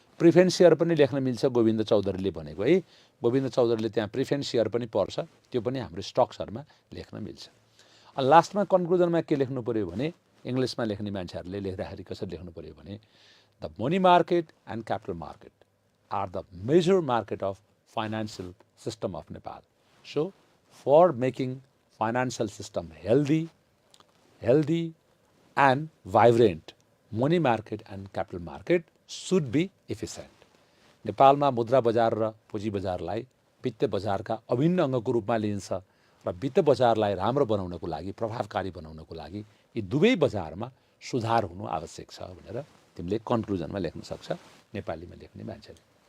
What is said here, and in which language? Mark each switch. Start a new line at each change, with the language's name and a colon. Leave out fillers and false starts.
Nepali: Preference share पनि लेख्न मिल्छ गोविन्द चौधरीले भनेको है, गोविन्द चौधरीले त्यहाँ प्रिफरेन्स सेयर पनि पर्छ, त्यो पनि हाम्रो स्टक्सहरूमा लेख्न मिल्छ। अनि लास्टमा कन्क्लुजनमा के लेख्नु पर्यो भने इङ्ग्लिसमा लेख्ने मान्छेहरूले लेख्दाखेरि कसरी लेख्नु पर्यो भने
English: The money market and capital market are the major market of financial system of Nepal. So for making financial system healthy and vibrant, money market and capital market should be efficient.
Nepali: नेपालमा मुद्रा बजार र पुँजी बजारलाई वित्त बजारका अभिन्न अङ्गको रूपमा लिइन्छ र वित्त बजारलाई राम्रो बनाउनको लागि, प्रभावकारी बनाउनको लागि यी दुवै बजारमा सुधार हुनु आवश्यक छ भनेर तिमीले कन्क्लुजनमा लेख्न सक्छ नेपालीमा लेख्ने मान्छेले।